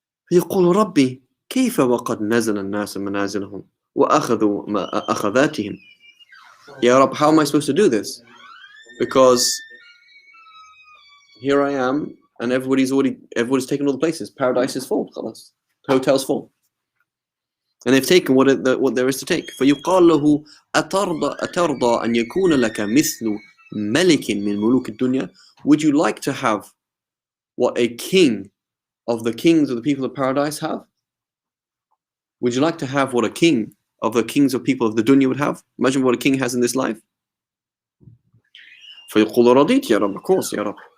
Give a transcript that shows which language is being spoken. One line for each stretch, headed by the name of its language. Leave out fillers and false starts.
Arabic: فيقول ربي كيف وقد نزل الناس منازلهم وأخذوا أخذاتهم.
English: Ya Rabb, how am I supposed to do this? Because here I am, and everybody's taken all the places. Paradise is full. خلاص. Hotels full. And they've taken what there is to take.
Arabic: فيقال له أترضى أن يكون لك مثل ملك من ملوك الدنيا.
English: Would you like to have what a king of the kings of the people of paradise have? Would you like to have what a king of the kings of people of the dunya would have? Imagine what a king has in this life.
Arabic: فيقول رضيت يا رب,
English: of course
Arabic: يا رب.